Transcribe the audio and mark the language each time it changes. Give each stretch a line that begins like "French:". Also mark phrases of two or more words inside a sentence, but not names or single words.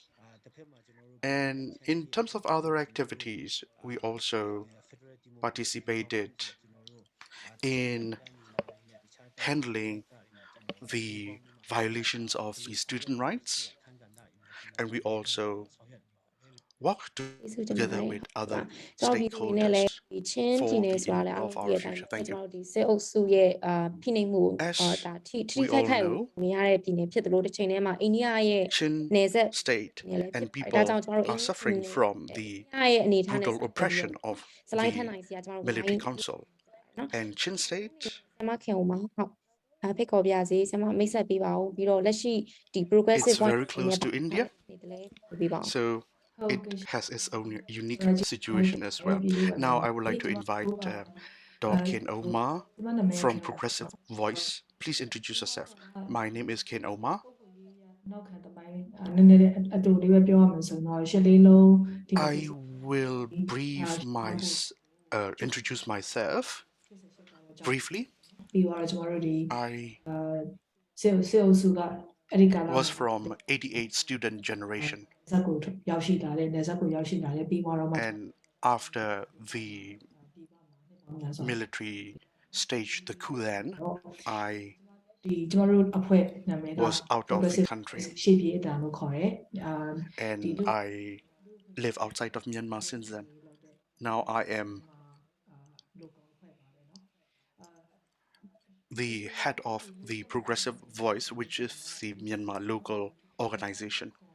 English: And in terms of other activities, we also participated in handling the violations of the student rights, and we also work
Burmese: ကျေးဇူးတင်ပါ
English: together
Burmese: တယ်
English: with
Burmese: ဟုတ်ပါ
English: other
Burmese: ကျွန်တော်ပြည်သူတွေနဲ့လည်း
English: stakeholders
Burmese: ဒီချင်းပြည်
English: for
Burmese: နယ်
English: the
Burmese: ဆိုတာလည်း
English: improvement
Burmese: အား
English: of
Burmese: လုံးသိ
English: our
Burmese: ရတဲ့အတိုင်း
English: future.
Burmese: ပဲ
English: Thank
Burmese: ကျွ
English: you.
Burmese: န်တော်ဒီစစ်အုပ်စုရဲ့ဖိနှိပ်မှု
English: As
Burmese: ဒါထိ
English: we
Burmese: ခိုက်
English: all
Burmese: ခိုက်
English: know,
Burmese: နေရတဲ့ပြည်နယ်ဖြစ်တယ်လို့တစ်ချိန်တည်းမှာအိန္ဒိယရဲ့
English: Chin
Burmese: နယ်စပ်
English: state
Burmese: ပြည်နယ်လည်းဖြစ်
English: and
Burmese: ပါတယ်ဒါကြော
English: people
Burmese: င့်ကျွန်တော်တို့အိ
English: are
Burmese: န္ဒိယ
English: suffering
Burmese: နယ်
English: from
Burmese: အိ
English: the
Burmese: န္ဒိယရဲ့အနေအထားနဲ့
English: brutal
Burmese: ဆက်သွယ်ပြီး
English: oppression
Burmese: တော့
English: of
Burmese: စလိုင်းထန်
English: the
Burmese: နိုင်စီကကျွန်တော်တို့
English: military
Burmese: Naing
English: council.
Burmese: နော်
English: And Chin state
Burmese: ဆရာမခင်ဦးမဟုတ်ဖိတ်ခေါ်ပြစေဆရာမမိတ်ဆက်ပေးပါဦးပြီးတော့လက်ရှိဒီ
English: it's progressive voice very
Burmese: အနေနဲ့
English: close to
Burmese: ပါထား
English: India,
Burmese: တဲ့အနေနဲ့လည်းပေးပါဦး
English: so
Burmese: ဟုတ်
English: it
Burmese: ကဲ့
English: has its own unique
Burmese: ကျွန်တော်
English: situation as well.
Burmese: ပြည်လေးပါ
English: Now, I
Burmese: ကျွန်
English: would
Burmese: တော်
English: like to
Burmese: ကျွန်
English: invite တော် Dr. Khin Ohmar
Burmese: ကျွန်မနာမည်
English: from
Burmese: ခင်ပါ
English: Progressive Voice. Please introduce yourself. My name is Khin Ohmar.
Burmese: နောက်ခံတပိုင်းနည်းနည်းအတူလေးပဲပြောရမယ်ဆိုတော့ရှစ်လေးလုံးဒီမိုကရေ
English: I
Burmese: စီ
English: will introduce myself 88 briefly.
Burmese: ပြီးတော့ကျွန်တော်တို့ဒီ
English: I
Burmese: စေအုပ်စုကအဲ့ဒီကာလ
English: was from 88 student generation,
Burmese: ဇက်ကိုရောက်ရှိလာတဲ့နေဇက်ကိုရောက်ရှိလာတဲ့ပြီးတော့မှ
English: and after the military staged the coup, then I
Burmese: ဒီကျွန်တော်တို့အဖွဲ့နာမည်က
English: was out of the progressive country
Burmese: ရှေ့ပြေးအတန်လို့ခေါ်တယ်
English: and I live outside of Myanmar since then. Now I am the head of the Progressive Voice, which is the Myanmar local organization.